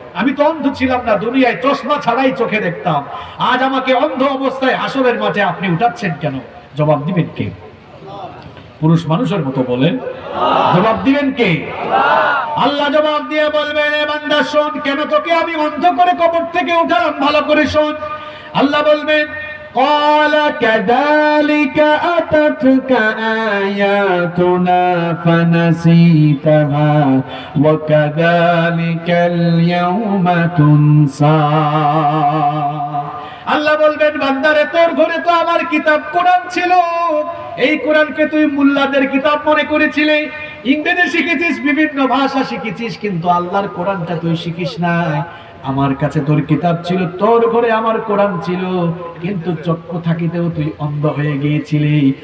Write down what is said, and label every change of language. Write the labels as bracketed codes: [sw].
[bn] আমি তো অন্ধ ছিলাম না, দুনিয়ায় চশমা ছাড়াই চোখে দেখতাম, আজ আমাকে অন্ধ অবস্থায় হাসরের মাঠে আপনি উঠাচ্ছেন কেন? জবাব দিবেন কে? পুরুষ মানুষের মতো বলেন, জবাব দিবেন কে? আল্লাহ জবাব দিয়ে বলবেন, এ বান্দা শোন, কেন তোকে আমি অন্ধ করে কবর থেকে উঠালাম, ভালো করে শোন। আল্লাহ বলবেন, [ar] قال كذلك أتتك آياتنا فنسيتها وكذلك اليوم تنسى। [bn] আল্লাহ বলবেন, বান্দারে, তোর ঘরে তো আমার কিতাব কোরআন ছিল, এই কোরআনকে তুই মুল্লাদের কিতাব মনে করেছিলি, ইংরেজি শিখেছিস, বিভিন্ন ভাষা শিখেছিস, কিন্তু আল্লাহর কোরআনটা তুই শিখিস নাই। আমার কাছে তোর কিতাব ছিল, তোর ঘরে আমার কোরআন ছিল, কিন্তু চক্ষু থাকিতেও তুই অন্ধ হয়ে গিয়েছিলি।